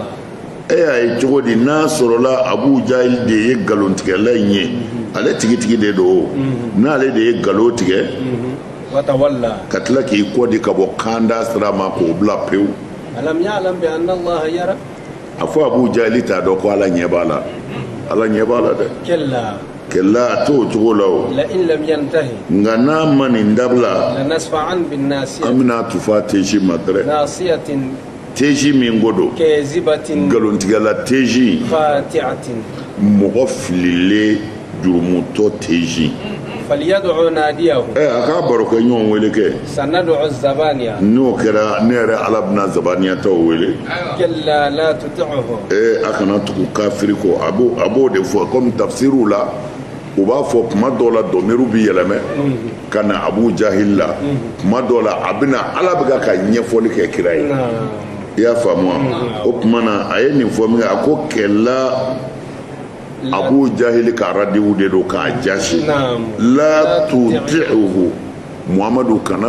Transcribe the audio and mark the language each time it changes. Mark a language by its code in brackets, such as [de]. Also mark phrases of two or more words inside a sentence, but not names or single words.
[bm] y'a ye cogo di n'a sɔrɔla Abu Jahal de ye nkalontigɛla in ye ale tigitigi de don n'ale de ye nkalon tigɛ [ar] وتولى [bm] ka tila k'i kɔ di ka bɔ kanda sira ma k'o bila pewu [ar] ألم يعلم بأن الله يرى [bm] a fɔ Abu Jahal t'a dɔn ko ala ɲɛ b'a la ala ɲɛ b'a la dɛ kalla kella to cogo la o [ar] لئن لم ينتهي [bm] nga n'a ma nin dabila [ar] لنسفعا بالناسية [bm] an bɛna tufa teji ma dɛrɛ [ar] ناصية [bm] teji min ko don [ar] كاذبة [bm] nkalontigɛla teji [ar] خاطعة [bm] mɔgɔ fililen jurumutɔ teji [ar] فليدعو ناديه [bm] a k'a barokɛ ɲɔgɔn wele kɛ [ar] سندعو الزبانية [bm] n'o kɛra ne yɛrɛ ala bɛna zabaniyataw wele [ar] كلا لا تطعه [bm] a kana tugu kafiri kɔ a b'o de fɔ komi tafsiriw la u b'a fɔ kuma dɔw la dɔnmiru bi yɛlɛmɛ ka na abu jahil la kuma dɔw la a bɛna ala bɛ ka ɲɛfɔli kɛ kira ye i y'a faamu wa o tuma na a ye nin fɔ min kɛ a ko kɛla abu jahil ka radiwu de don k'a jasi la tuti'uhu muhamadu kana